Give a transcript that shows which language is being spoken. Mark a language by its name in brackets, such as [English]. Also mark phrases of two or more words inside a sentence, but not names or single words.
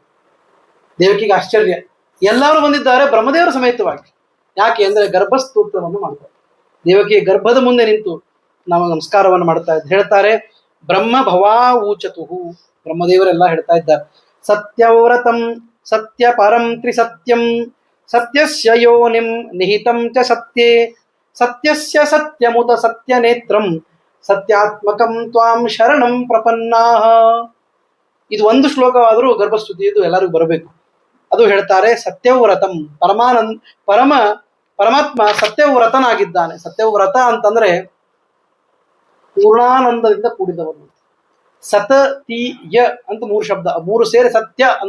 [Kannada] ದೇವಕಿಗೆ ಆಶ್ಚರ್ಯ, ಎಲ್ಲರೂ ಬಂದಿದ್ದಾರೆ ಬ್ರಹ್ಮದೇವರ ಸಮೇತವಾಗಿ. ಯಾಕೆ ಅಂದ್ರೆ ಗರ್ಭಸ್ತೋತ್ರವನ್ನು ಮಾಡ್ತಾರೆ. ದೇವಕಿಯ ಗರ್ಭದ ಮುಂದೆ ನಿಂತು ನಾವು ನಮಸ್ಕಾರವನ್ನು ಮಾಡ್ತಾ ಇದ್ದಾರೆ. [Sanskrit] ಹೇಳ್ತಾರೆ, ಬ್ರಹ್ಮ ಭವಾವೂಚತುಹು, [Kannada] ಬ್ರಹ್ಮದೇವರೆಲ್ಲ ಹೇಳ್ತಾ ಇದ್ದಾರೆ, [Sanskrit] ಸತ್ಯವ್ರತಂ ಸತ್ಯ ಪರಂ ತ್ರಿಸತ್ಯಂ ಸತ್ಯಸ್ಯ ಯೋನಿಂ ನಿಹಿತಂ ಚ ಸತ್ಯೇ ಸತ್ಯಸ್ಯ ಸತ್ಯಮುತ ಸತ್ಯನೇತ್ರಂ ಸತ್ಯಾತ್ಮಕಂ ತ್ವಾಂ ಶರಣಂ ಪ್ರಪನ್ನಾಹ. [Kannada] ಇದು ಒಂದು ಶ್ಲೋಕವಾದರೂ ಗರ್ಭಸ್ತುತಿಯದು ಎಲ್ಲರಿಗೂ ಬರಬೇಕು. ಅದು ಹೇಳ್ತಾರೆ, ಸತ್ಯವ್ರತಂ ಪರಮಾತ್ಮ ಸತ್ಯವ್ರತನಾಗಿದ್ದಾನೆ. ಸತ್ಯವ್ರತ ಅಂತಂದ್ರೆ ಪೂರ್ಣಾನಂದದಿಂದ ಕೂಡಿದವನು. ಸತ ತಿ ಯ ಅಂತ 3 ಶಬ್ದ, 3 ಸೇರಿ ಸತ್ಯ ಅಂತ.